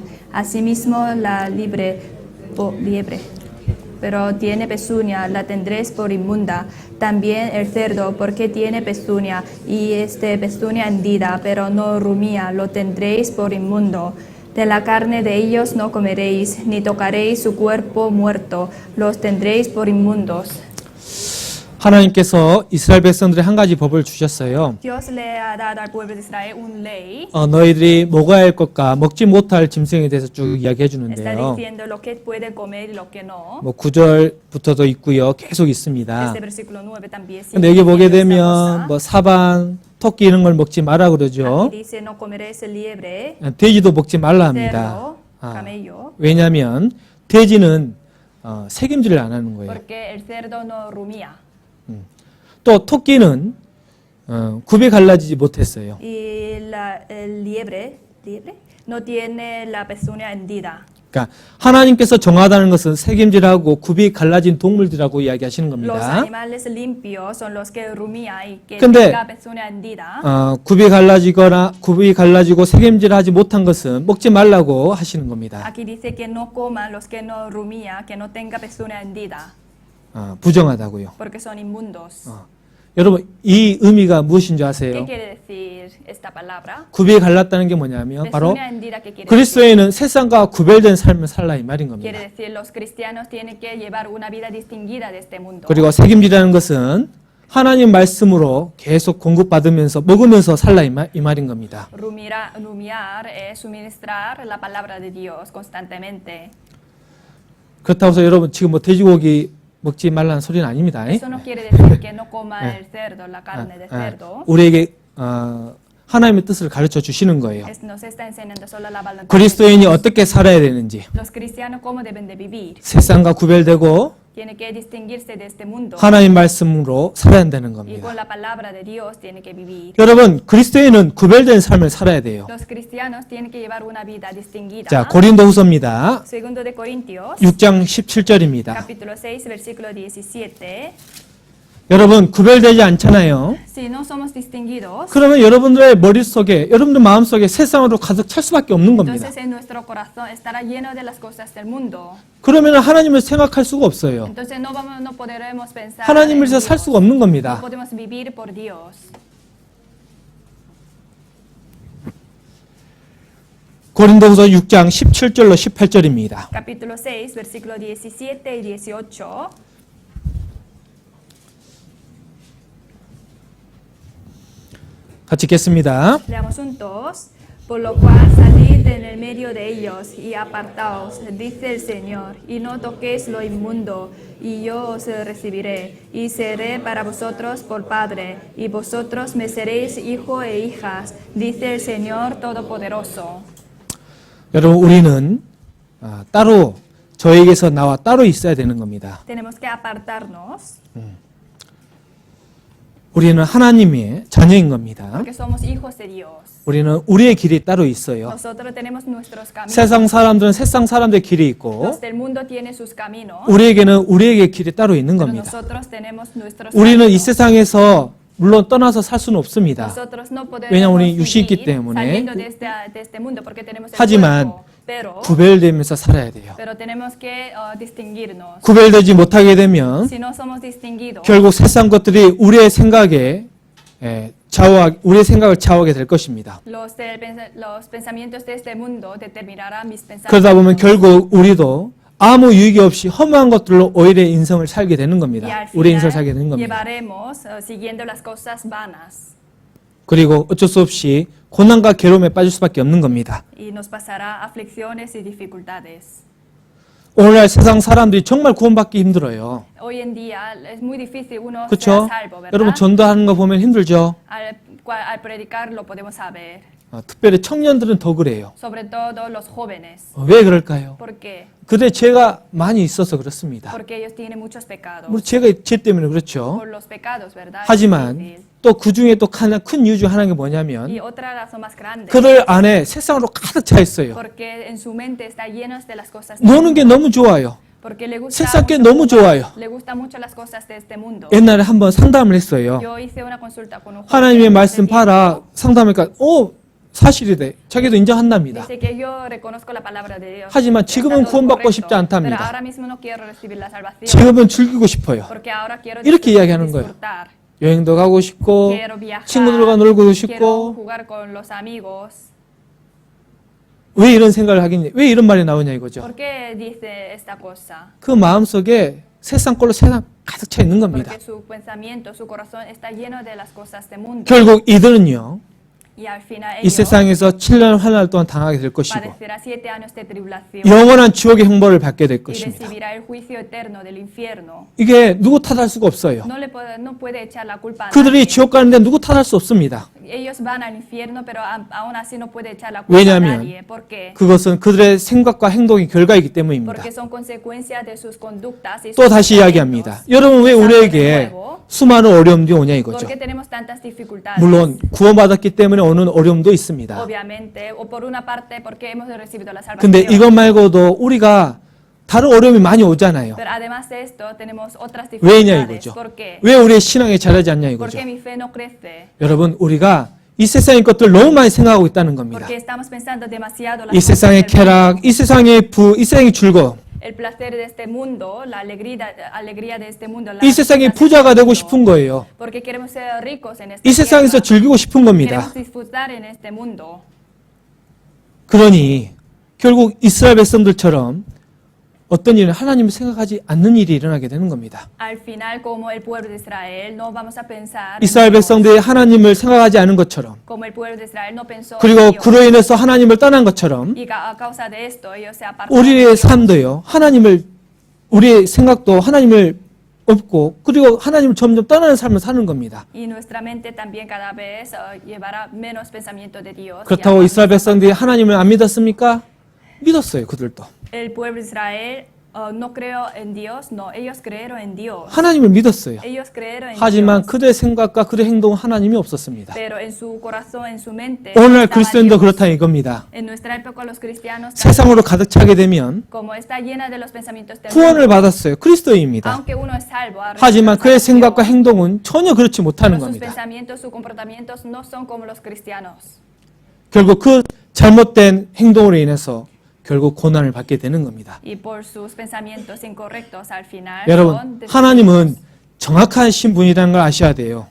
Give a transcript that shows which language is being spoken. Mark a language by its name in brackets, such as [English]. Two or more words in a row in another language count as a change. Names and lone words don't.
[Spanish] Asimismo la liebre, pero tiene pezuña, la tendréis por inmunda. También el cerdo, porque tiene pezuña, y pezuña hendida, pero no rumía, lo tendréis por inmundo. De la carne de ellos no comeréis, ni tocaréis su cuerpo muerto, los tendréis por inmundos. [Korean] 하나님께서 이스라엘 백성들의 한 가지 법을 주셨어요. [Spanish] Dios le ha dado al pueblo de Israel un ley. [Korean] 너희들이 먹어야 할 것과 먹지 못할 짐승에 대해서 쭉 이야기해 [Spanish] Está [Korean] 주는데요. [Spanish] diciendo lo que puede comer y lo que no. [Korean] 9절부터도 있고요. 계속 있습니다. [Spanish] Este versículo 9 también sigue [Korean] 근데 여기 보게 [Spanish] diciendo esta [Korean] 되면 [Spanish] cosa. [Korean] 사반, 토끼 이런 걸 먹지 마라 그러죠. [Spanish] Aquí dice no comeréis liebre, [Korean] 돼지도 먹지 말라 합니다. [Spanish] cerdo, camello, [Korean] 왜냐하면 돼지는 책임질을 안 하는 거예요. [Spanish] porque el cerdo no rumía. [Korean] 또 토끼는 굽이 갈라지지 못했어요. [Spanish] Y el liebre no tiene la pezuña hendida. [Korean] 그러니까 하나님께서 정하다는 것은 책임질하고 굽이 갈라진 동물들이라고 이야기하시는 [Spanish] Los [Korean] 겁니다. [Spanish] animales limpios son los que rumía y que [Korean] 근데, [Spanish] tenga pezuña hendida. [Korean] 굽이 갈라지고 책임질하지 못한 것은 먹지 말라고 하시는 겁니다. [Spanish] Aquí dice que no coman los que no rumía, que no tenga pezuña hendida, [Korean] 부정하다고요. [Spanish] porque son inmundos. [Korean] 여러분 이 의미가 무엇인 줄 [Spanish] ¿Qué [Korean] 아세요? [Spanish] quiere decir esta palabra? [Korean] 굽이 갈랐다는 게 뭐냐면 바로 [Spanish] Pezuña hendida, ¿qué quiere decir? [Korean] 그리스도인은 세상과 구별된 삶을 살라 이 말인 겁니다. [Spanish] Quiere decir los cristianos tienen que llevar una vida distinguida de este mundo. [Korean] 그리고 책임지라는 것은 하나님 말씀으로 계속 공급받으면서 먹으면서 살라 이 말인 겁니다. [Spanish] Rumiar es suministrar la palabra de Dios constantemente. [Korean] 그렇다고 해서 여러분 지금 뭐 돼지고기 먹지 말라는 소리는 아닙니다. [Spanish] Eso no quiere decir que no coma el cerdo, la carne de cerdo. [Korean] 우리에게 하나님의 뜻을 가르쳐 주시는 거예요. [Spanish] Nos está enseñando solo la voluntad de [Korean] 그리스도인이 [Spanish] Dios. [Korean] 어떻게 살아야 되는지, [Spanish] Los cristianos cómo deben de vivir. [Korean] 세상과 구별되고 [Spanish] Tiene que distinguirse de este mundo [Korean] 하나님 말씀으로 살아야 한다는 [Spanish] y [Korean] 겁니다. [Spanish] con la palabra de Dios tiene que vivir. [Korean] 여러분, 그리스도인은 구별된 삶을 살아야 돼요. [Spanish] Los cristianos tienen que llevar una vida distinguida. [Korean] 자, 고린도후서입니다. [Spanish] Segundo de Corintios, [Korean] 6장 17절입니다. [Spanish] capítulo 6, versículo 17. [Korean] 여러분 구별되지 않잖아요. [Spanish] Si no somos distinguidos, [Korean] 그러면 여러분들의 머릿속에 여러분들 마음속에 세상으로 가득 찰 수밖에 없는 겁니다. [Spanish] entonces en nuestro corazón estará lleno de las cosas del mundo. [Korean] 그러면 하나님을 생각할 수가 없어요. [Spanish] Entonces no podremos pensar [Korean] 하나님을 [Spanish] en [Korean] 위해서 살 [Spanish] Dios. [Korean] 수가 없는 [Spanish] No [Korean] 겁니다. [Spanish] podemos vivir por Dios. [Korean] 고린도후서 6장 17절로 18절입니다. [Spanish] Capítulo 6, versículo 17 y 18. [Korean] 같이 읽겠습니다. [Spanish] Leamos juntos. Por lo cual salid en el medio de ellos y apartaos, dice el Señor, y no toquéis lo inmundo, y yo os recibiré, y seré para vosotros por Padre, y vosotros me seréis hijo e hijas, dice el Señor Todopoderoso. [Korean] 여러분 우리는 따로 저에게서 나와 따로 있어야 되는 겁니다. [Spanish] Tenemos que apartarnos, [Korean] 우리는 하나님의 자녀인 겁니다. [Spanish] porque somos hijos de Dios. [Korean] 우리는 우리의 길이 따로 있어요. [Spanish] Nosotros tenemos nuestros caminos. [Korean] 세상 사람들은 세상 사람들의 길이 있고 [Spanish] Los del mundo tienen sus caminos, [Korean] 우리에게는 우리에게 길이 따로 있는 [Spanish] pero [Korean] 겁니다. [Spanish] nosotros tenemos nuestros [Korean] 우리는 이 [Spanish] caminos. [Korean] 세상에서 물론 떠나서 살 수는 없습니다. [Spanish] Nosotros no podemos [Korean] 왜냐하면 우리 육신이 있기 [Spanish] vivir [Korean] 때문에. [Spanish] saliendo de este mundo porque tenemos el [Korean] 하지만 [Spanish] cuerpo, pero [Korean] 구별되면서 살아야 돼요. [Spanish] tenemos que distinguirnos. [Korean] 구별되지 못하게 되면 [Spanish] Si no somos distinguidos, [Korean] 결국 세상 것들이 우리의 생각에 우리의 생각을 좌우하게 될 것입니다. [Spanish] los pensamientos de este mundo determinarán mis [Korean] 그러다 보면 [Spanish] pensamientos. [Korean] 결국 우리도 아무 유익이 없이 허무한 것들로 오히려 인생을 살게 되는 [Spanish] Y [Korean] 겁니다. [Spanish] al [Korean] 우리의 인생을 [Spanish] final [Korean] 살게 되는 겁니다. [Spanish] llevaremos siguiendo las cosas vanas [Korean] 그리고 어쩔 수 없이 고난과 괴로움에 빠질 수밖에 없는 겁니다. [Spanish] y nos pasará aflicciones y dificultades. [Korean] 오늘날 세상 사람들이 정말 구원받기 힘들어요. [Spanish] Hoy en día es muy difícil uno ser [Korean] 그렇죠? [Spanish] salvo, ¿verdad? [Korean] 여러분 전도하는 거 보면 힘들죠. [Spanish] Al predicar lo podemos saber, [Korean] 특별히 청년들은 더 그래요. [Spanish] sobre todo los jóvenes. [Korean] 왜 그럴까요? [Spanish] ¿Por qué? [Korean] 그들의 죄가 많이 있어서 그렇습니다. [Spanish] Porque ellos tienen muchos pecados. [Korean] 뭐 죄가 죄 때문에 그렇죠. [Spanish] Por los pecados, ¿verdad? Es [Korean] 하지만 [Spanish] difícil. [Korean] 또 그 중에 또 큰 이유 중 하나가 뭐냐면 [Spanish] Y otra razón más grande, [Korean] 그들 안에 세상으로 가득 차 있어요. [Spanish] porque en su mente está llenos de las cosas. [Korean] 노는 게 너무 좋아요. [Spanish] Porque le gusta [Korean] 세상 게 [Spanish] mucho [Korean] 너무 [Spanish] jugar, [Korean] 좋아요. [Spanish] le gusta mucho las cosas de este mundo. [Korean] 옛날에 한번 상담을 했어요. [Spanish] Yo hice una consulta con un joven [Korean] 하나님의 [Spanish] hace [Korean] 말씀 [Spanish] tiempo. [Korean] 봐라. 상담하니까 사실이래. 자기도 인정한답니다. [Spanish] Dice que yo reconozco la palabra de Dios. [Korean] 하지만 지금은 [Spanish] Está todo [Korean] 구원받고 [Spanish] correcto, [Korean] 싶지 않답니다. [Spanish] Pero ahora mismo no quiero recibir la salvación. [Korean] 지금은 즐기고 싶어요. [Spanish] Porque ahora quiero [Korean] 이렇게 이야기하는 거예요. [Spanish] disfrutar. [Korean] 여행도 가고 싶고 [Spanish] Quiero viajar. [Korean] 친구들과 놀고도 [Spanish] Quiero [Korean] 싶고 [Spanish] jugar con los amigos. [Korean] 왜 이런 생각을 하겠냐? 왜 이런 말이 나오냐 이거죠. [Spanish] ¿Por qué dice esta cosa? [Korean] 그 마음속에 세상 걸로 세상 가득 차 있는 겁니다. [Spanish] Porque su pensamiento, su corazón está lleno de las cosas del mundo. [Korean] 결국 이들은요. [Spanish] Y al final [Korean] 이 [Spanish] ellos [Korean] 세상에서 7년 환난 동안 당하게 될 것이고 [Spanish] padecerá 7 años de tribulación [Korean] 영원한 지옥의 형벌을 받게 될 [Spanish] y [Korean] 것입니다. [Spanish] recibirá el juicio eterno del infierno. [Korean] 이게 누구 탓할 수가 없어요. [Spanish] No puede echar la culpa a [Korean] 그들이 [Spanish] nadie. [Korean] 지옥 가는데 누구 탓할 수 없습니다. [Spanish] Ellos van al infierno, pero aún así no puede echar la culpa a [Korean] 왜냐하면 [Spanish] nadie. ¿Por qué? [Korean] 그것은 그들의 생각과 행동의 결과이기 때문입니다. [Spanish] Porque son consecuencias de sus conductas y [Korean] 또 [Spanish] sus [Korean] 다시 이야기합니다. 여러분 왜 우리에게 수많은 어려움이 오냐 이거죠. [Spanish] ¿Por qué tenemos tantas dificultades? [Korean] 물론 구원받았기 때문에 오는 어려움도 있습니다. [Spanish] Obviamente, o por una parte porque hemos recibido la salvación. [Korean] 근데 이것 말고도 우리가 다른 어려움이 많이 오잖아요. [Spanish] Pero además de esto, tenemos otras [Korean] 왜냐 [Spanish] dificultades. [Korean] 이거죠. [Spanish] ¿Por qué? [Korean] 왜 우리의 신앙이 자라지 않냐 [Spanish] ¿Por [Korean] 이거죠. [Spanish] qué mi fe no crece? [Korean] 여러분 우리가 이 세상의 것들 너무 많이 생각하고 있다는 겁니다. [Spanish] Porque estamos pensando demasiado las [Korean] 이 [Spanish] cosas [Korean] 세상의 [Spanish] del mundo. [Korean] 쾌락, 이 세상의 이 세상의 즐거움, [Spanish] El placer de este mundo, la alegría de este mundo. la [Korean] 이 세상의 [Spanish] riqueza de [Korean] 부자가 [Spanish] este [Korean] 되고 [Spanish] mundo. [Korean] 싶은 거예요. [Spanish] Porque queremos ser ricos en esta [Korean] 이 세상에서 [Spanish] tierra. [Korean] 즐기고 싶은 겁니다. [Spanish] Queremos disfrutar en este mundo. [Korean] 그러니 결국 이스라엘 백성들처럼 어떤 일은 하나님을 생각하지 않는 일이 일어나게 되는 겁니다. [Spanish] Al final, como el pueblo de Israel, no vamos a pensar en [Korean] 이스라엘 [Spanish] Dios. [Korean] 백성들이 하나님을 생각하지 않은 것처럼 [Spanish] Como el pueblo de Israel no pensó en [Korean] 그리고 [Spanish] Dios. [Korean] 그로 인해서 하나님을 떠난 것처럼 [Spanish] Y a causa de esto, ellos se apartaron de [Korean] 우리의 [Spanish] Dios. [Korean] 삶도요. 우리의 생각도 하나님을 없고 그리고 하나님을 점점 떠나는 삶을 사는 겁니다. [Spanish] Y nuestra mente también cada vez llevará menos pensamiento de Dios. [Korean] 그렇다고 이스라엘 백성들이 하나님을 안 믿었습니까? 믿었어요, 그들도. [Spanish] El pueblo de Israel no creo en Dios, no, ellos creyeron en Dios. [Korean] 하나님을 믿었어요. [Spanish] Ellos creyeron en [Korean] 하지만 [Spanish] Dios. [Korean] 그들의 생각과 그들의 행동은 하나님이 없었습니다. [Spanish] Pero en su corazón, en su mente, [Korean] 오늘날 [Spanish] estaba [Korean] 그리스도인도 [Spanish] Dios. [Korean] 그렇다 이겁니다. [Spanish] En nuestra época los cristianos [Korean] 세상으로 가득 차게 되면 [Spanish] como está llena de los pensamientos del [Korean] 구원을 [Spanish] mundo, [Korean] 받았어요. 그리스도인입니다. [Spanish] aunque uno es salvo, ha recibido [Korean] 하지만 [Spanish] la [Korean] 그의 [Spanish] salvación, [Korean] 생각과 행동은 전혀 그렇지 못하는 [Spanish] pero sus [Korean] 겁니다. [Spanish] pensamientos, sus comportamientos no son como los cristianos. [Korean] 결국 그 잘못된 행동으로 인해서 결국 고난을 받게 되는 겁니다. [Spanish] Y por sus pensamientos incorrectos al final [Korean] 여러분, [Spanish] son destruidos. [Korean] 하나님은 정확하신 분이라는 걸 아셔야 돼요.